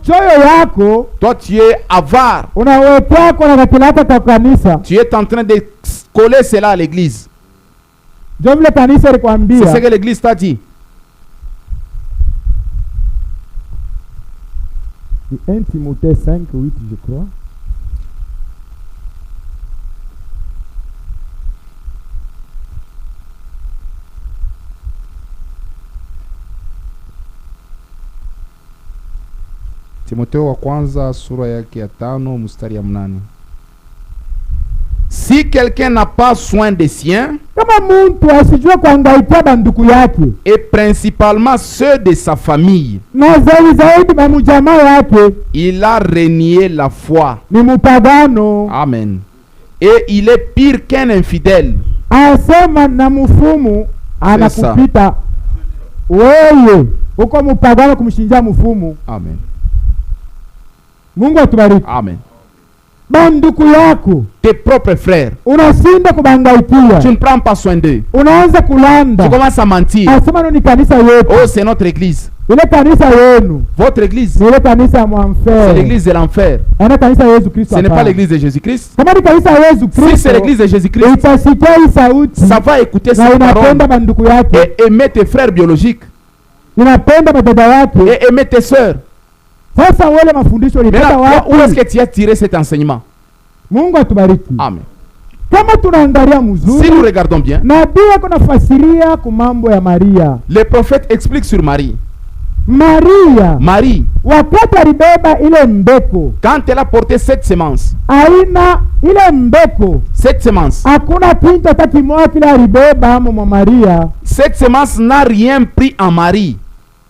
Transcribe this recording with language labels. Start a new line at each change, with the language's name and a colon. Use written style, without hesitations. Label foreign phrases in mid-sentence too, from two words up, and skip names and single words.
French: toi tu es avare. Tu es en train de coller cela à l'église. C'est ce que l'église t'a dit. 1 Timothée 5, 8, je crois.
Swahili: Timotheo wa kwanza sura yake ya 5 mstari ya 8.
French: Si quelqu'un n'a pas soin des siens, et principalement ceux de sa famille, il a renié la foi. Amen. Et il est pire qu'un infidèle. Amen. Amen.
Swahili: Banduku yako,
French: tes propres frères,
Swahili: unasinda kubangaikia,
French: tu ne prends pas soin d'eux,
Swahili: unaanza kulanda,
French: tu commences à mentir.
Swahili: Asema ni kanisa yetu.
French: Oh, c'est notre église.
Swahili: Ile kanisa yenu,
French: votre église,
Swahili: ile kanisa mwanfer,
French: c'est l'église de l'enfer.
Swahili: Ana kanisa Yesu Kristo.
French: Ce n'est pas l'église de Jésus-Christ.
Swahili: Kama ni kanisa Yesu Kristo,
French: si c'est l'église de Jésus-Christ,
Swahili: itasikia sauti,
French: ça va écouter cette parole
Swahili: banduku yake,
French: et aimer tes frères biologiques,
Swahili: inapenda madada yake,
French: et aimer tes sœurs. Où est-ce que tu as tiré cet enseignement? Amen. Si nous regardons bien, le prophète explique sur Marie. Marie, quand elle a porté cette semence, cette semence, cette semence n'a rien pris en Marie.